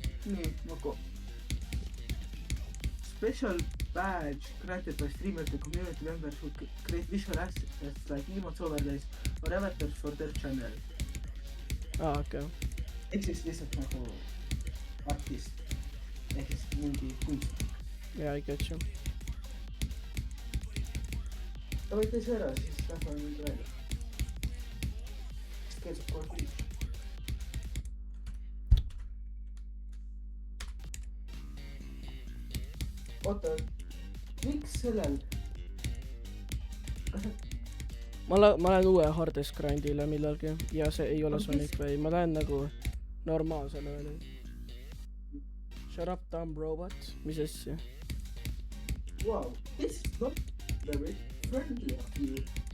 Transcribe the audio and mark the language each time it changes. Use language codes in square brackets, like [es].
[et] nii nagu [en] special badge granted by streamer to community members who create visual assets like emotes, overlays or avatars for their channel. [et] Okei. ehk siis lihtsalt nagu artist ehk siis mingi kunstnik. [en] Yeah, I get you. [et] Davai, tee see ära, siis lähme nüüd välja. Sest kell saab kohe 6. oota, miks sellel? Ma lähen uue hardest grindile millalgi ja see ei ole Sonic Way, ma lähen nagu normaalsele veel. [en] Shut up, dumb robot, [et] mis asja? [en] Wow, this is not very friendly of you.